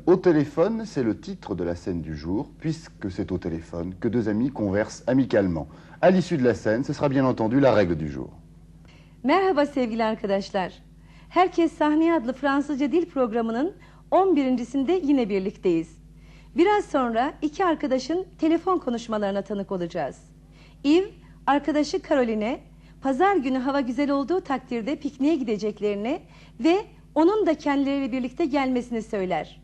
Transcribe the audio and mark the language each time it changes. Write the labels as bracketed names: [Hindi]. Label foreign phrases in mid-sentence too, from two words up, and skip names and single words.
[French] Au téléphone, c'est le titre de la scène du jour, puisque c'est au téléphone que deux amis conversent amicalement. À l'issue de la scène, ce sera bien entendu la règle du jour. [Turkish] Merhaba sevgili arkadaşlar. Herkes Sahneye adlı Fransızca dil programının 11.sinde yine birlikteyiz. Biraz sonra iki arkadaşın telefon konuşmalarına tanık olacağız. Yves, arkadaşı Caroline, pazar günü hava güzel olduğu takdirde pikniğe gideceklerini ve onun da kendileriyle birlikte gelmesini söyler.